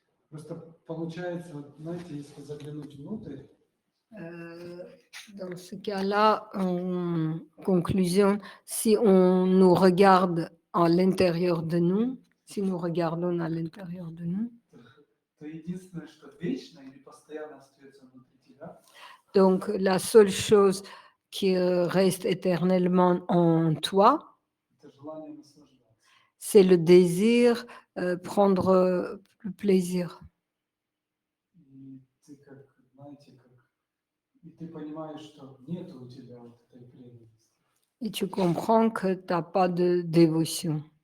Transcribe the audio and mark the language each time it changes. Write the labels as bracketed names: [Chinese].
[Russian] Просто получается, вот, знаете, если заглянуть внутрь, [French] Dans ce cas-là, en conclusion, si on nous regarde à l'intérieur de nous, si nous regardons à l'intérieur de nous, [Russian] то единственное, что вечно или постоянно остается внутри тебя, [French] donc la seule chose qui reste éternellement en toi, [Russian] это желание наслаждаться. [French] c'est le désir prendre le plaisir. [Russian] И ты как, знаете, и ты понимаешь, что нет у тебя вот этой преданности. [French] Et tu comprends que tu n'as pas de dévotion.